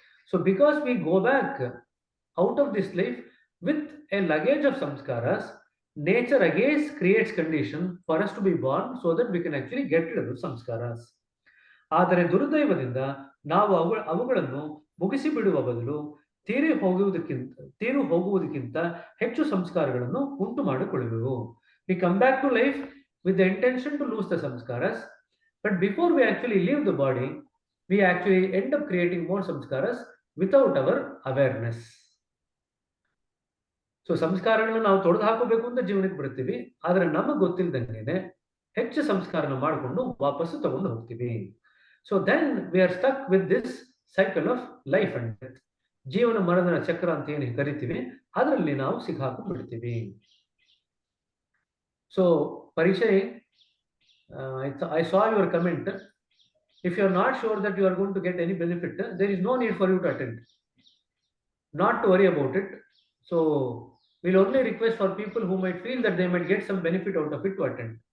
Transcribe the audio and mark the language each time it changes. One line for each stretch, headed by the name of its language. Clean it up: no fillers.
English: So because we go back out of this life with a luggage of samskaras, nature again creates condition for us to be born so that we can actually get rid of samskaras.
Kannada: ಆದರೆ ದುರ್ದೈವದಿಂದ ನಾವು ಅವುಗಳನ್ನು ಮುಗಿಸಿ ಬಿಡುವ ಬದಲು ತೀರಿ ಹೋಗುವುದಕ್ಕಿಂತ ಹೆಚ್ಚು ಸಂಸ್ಕಾರಗಳನ್ನು ಉಂಟು ಮಾಡಿಕೊಳ್ಳುವೆವು.
English: We come back to life with the intention to lose the samskaras, but before we actually leave the body, we actually end up creating more samskaras without our awareness.
Kannada: So ಸಂಸ್ಕಾರಗಳನ್ನು ನಾವು ತೊಡೆದು ಹಾಕಬೇಕು ಅಂತ ಜೀವನಕ್ಕೆ ಬರ್ತೀವಿ, ಆದರೆ ನಮಗೆ ಗೊತ್ತಿಲ್ಲದಂಗೆನೆ ಹೆಚ್ಚು ಸಂಸ್ಕಾರನ ಮಾಡಿಕೊಂಡು ವಾಪಸ್ಸು ತಗೊಂಡು ಹೋಗ್ತೀವಿ.
English: So then we are stuck with this cycle of life and death.
Kannada: ಜೀವನ ಮರಣದ ಚಕ್ರ ಅಂತ ಏನು ಕರಿತೀವಿ ಅದರಲ್ಲಿ ನಾವು ಸಿಕ್ಕಾಕೊಂಡ್ಬಿಡ್ತೀವಿ.
English: So, Parishay, I saw your comment. If you are not sure that you are going to get any benefit, there is no need for you to attend. Not to worry about it. So, we'll only request for people who might feel that they might get some benefit out of it to attend.